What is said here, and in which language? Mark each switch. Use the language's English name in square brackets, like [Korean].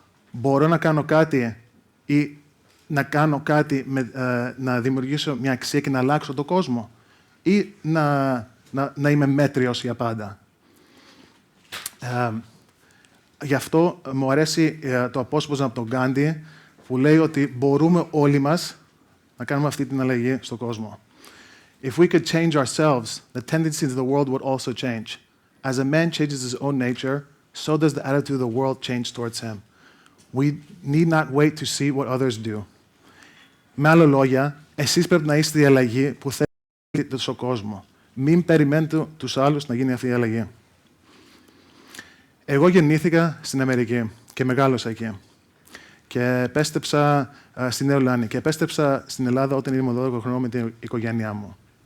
[Greek] Μπορώ να κάνω κάτι ή να κάνω κάτι, να δημιουργήσω μια αξία και να αλλάξω τον κόσμο ή να είμαι μέτριος για πάντα. Γι' αυτό μου αρέσει το απόσπασμα από τον Γκάντι που λέει ότι μπορούμε όλοι μας να κάνουμε αυτή την αλλαγή στον κόσμο. [English] If we could change ourselves, the tendencies of the world would also change. As a man changes his own nature, so does the attitude of the world change towards him. We need not wait to see what others do. [Greek] Με άλλα λόγια, εσείς πρέπει να είστε η αλλαγή που θέλετε στον κόσμο. Μην περιμένετε τους άλλους να γίνει αυτή η αλλαγή. Εγώ γεννήθηκα στην Αμερική και μεγάλωσα εκεί. Και επέστρεψα στη Νέα Ιορκή και επέστρεψα στην Ελλάδα όταν ήμουν 12 χρονών με την οικογένειά μου.